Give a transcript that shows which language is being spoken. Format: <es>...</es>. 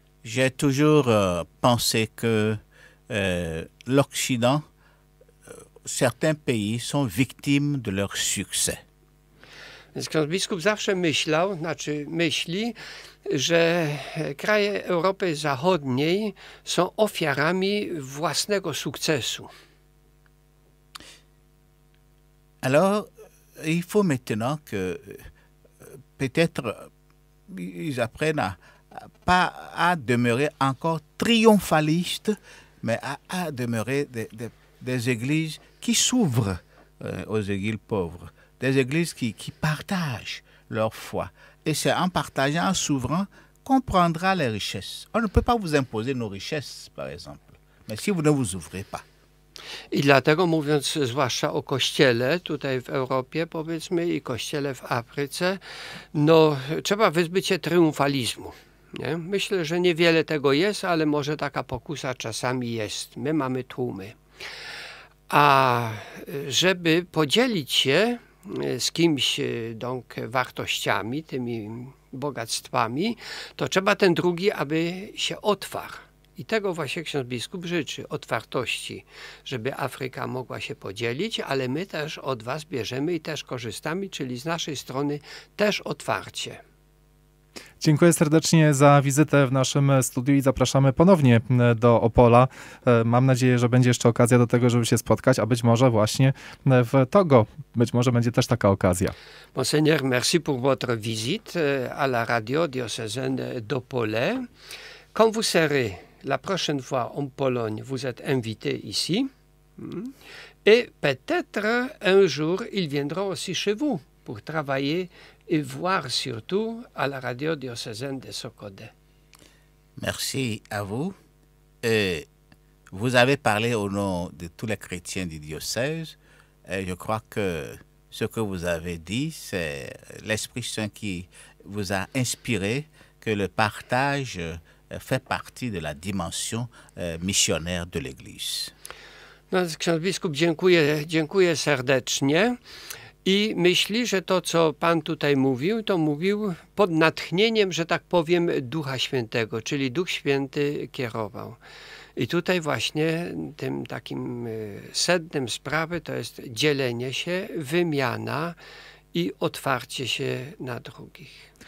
<fr>J'ai toujours pensé que l'Occident, certains pays sont victimes de leur succès.</fr> <pl>Więc ksiądz biskup zawsze myśli, że kraje Europy Zachodniej są ofiarami własnego sukcesu.</pl> <fr>Alors, il faut maintenant que peut-être ils apprennent pas à demeurer encore triomphalistes, mais à demeurer des églises qui s'ouvrent aux églises pauvres, des églises qui partagent leur foi. Et c'est en partageant, en s'ouvrant, qu'on prendra les richesses. On ne peut pas vous imposer nos richesses, par exemple, mais si vous ne vous ouvrez pas.</fr> <pl>I dlatego, mówiąc zwłaszcza o Kościele tutaj w Europie, powiedzmy, i Kościele w Afryce, no trzeba wyzbyć się triumfalizmu. Nie? Myślę, że niewiele tego jest, ale może taka pokusa czasami jest. My mamy tłumy. A żeby podzielić się z kimś wartościami, tymi bogactwami, to trzeba ten drugi, aby się otwarł. I tego właśnie ksiądz biskup życzy, otwartości, żeby Afryka mogła się podzielić, ale my też od was bierzemy i też korzystamy, czyli z naszej strony też otwarcie. Dziękuję serdecznie za wizytę w naszym studiu i zapraszamy ponownie do Opola. Mam nadzieję, że będzie jeszcze okazja do tego, żeby się spotkać, a być może właśnie w Togo. Być może będzie też taka okazja.</pl> <fr>Monseigneur, merci pour votre visite à la radio diocésaine d'Opole. Quand vous serez la prochaine fois en Pologne, vous êtes invité ici. Et peut-être un jour, ils viendront aussi chez vous pour travailler et voir surtout à la radio diocésaine de Sokode. Merci à vous. Vous avez parlé au nom de tous les chrétiens du diocèse. Et je crois que ce que vous avez dit, c'est l'Esprit Saint qui vous a inspiré, que le partage fait partie de la dimension missionnaire de l'Église.</fr> <pl>No, ksiądz biskup, dziękuję serdecznie. I myśli, że to, co Pan tutaj mówił, to mówił pod natchnieniem, że tak powiem, Ducha Świętego, czyli Duch Święty kierował. I tutaj właśnie tym takim sednem sprawy to jest dzielenie się, wymiana i otwarcie się na drugich.</pl>